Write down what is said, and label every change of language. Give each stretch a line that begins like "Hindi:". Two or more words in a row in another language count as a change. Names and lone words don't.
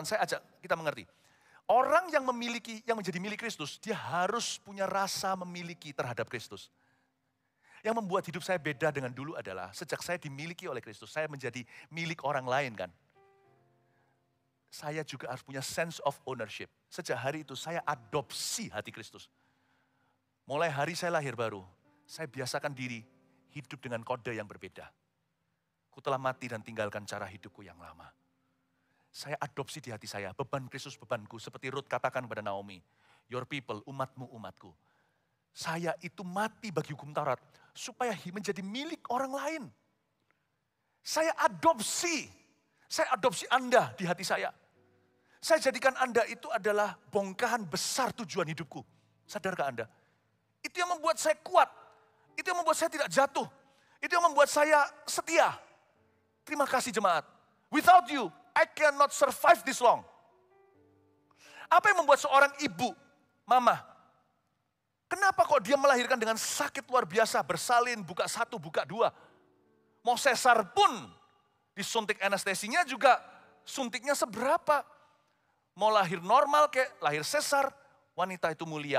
Indonesian: Saya ajak kita mengerti. Orang yang menjadi milik Kristus, dia harus punya rasa memiliki terhadap Kristus. Yang membuat hidup saya beda dengan dulu adalah sejak saya dimiliki oleh Kristus, saya menjadi milik orang lain kan. Saya juga harus punya
English: sense of ownership.
Indonesian: Sejak hari itu saya adopsi hati Kristus. Mulai hari saya lahir baru, saya biasakan diri hidup dengan kode yang berbeda. Ku telah mati dan tinggalkan cara hidupku yang lama. Saya adopsi di hati saya, beban Kristus bebanku. Seperti Ruth katakan kepada Naomi,
English: your people,
Indonesian: umatmu, umatku. Saya itu mati bagi hukum Taurat, supaya menjadi milik orang lain. Saya adopsi Anda di hati saya. Saya jadikan Anda itu adalah bongkahan besar tujuan hidupku. Sadarkah Anda? Itu yang membuat saya kuat. Itu yang membuat saya tidak jatuh. Itu yang membuat saya setia. Terima kasih jemaat.
English: Without you, I cannot survive this long.
Indonesian: Apa yang membuat seorang ibu, mama, kenapa kok dia melahirkan dengan sakit luar biasa, bersalin, buka 1, buka 2. Mau sesar pun, disuntik anestesinya juga, suntiknya seberapa. Mau lahir normal kayak lahir sesar, wanita itu mulia.